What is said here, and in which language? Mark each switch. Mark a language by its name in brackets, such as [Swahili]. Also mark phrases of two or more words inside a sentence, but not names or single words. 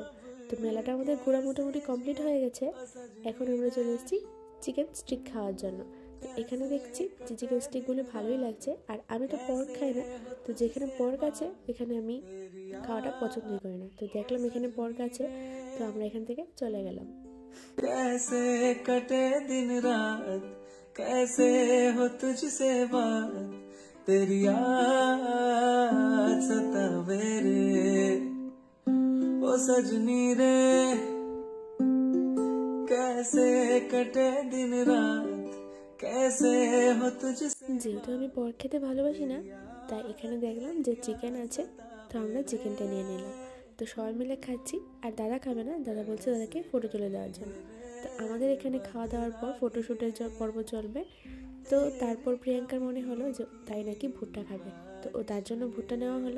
[Bangla] তো মেলাটা আমাদের ঘোরা মোটামুটি কমপ্লিট হয়ে গেছে। এখন আমরা চলে এসেছি [English] chicken stick [Bangla] খাওয়ার জন্য। তো এখানে দেখছি যে চিকেন স্টিকগুলো ভালোই লাগছে। আর আমি তো পর্ক খাই না, তো যেখানে পর্ক আছে এখানে আমি খাওয়াটা পছন্দই করি না। তো দেখলাম এখানে পর্ক আছে, তো আমরা এখান থেকে চলে গেলাম। [Hindi] कैसे कटे दिन रात, कैसे हो तुझसे बात, तेरी याद सतावे रे ओ सजनी रे, कैसे कटे दिन रात, कैसे हो तुझसे। [Bangla] যেহেতু আমি পর্ক খেতে ভালোবাসি না, তাই এখানে দেখলাম যে চিকেন আছে, তো আমরা চিকেনটা নিয়ে নিলাম। তো সবাই মিলে খাচ্ছি। আর দাদা খাবে না, দাদা বলছে দাদাকে ফটো তুলে দেওয়ার জন্য। তো আমাদের এখানে খাওয়া দাওয়ার পর ফটোশ্যুটের পর্ব চলবে। তো তারপর প্রিয়াঙ্কার মনে হলো যে তাই নাকি ভুট্টা খাবে, তো তার জন্য ভুট্টা নেওয়া হলো।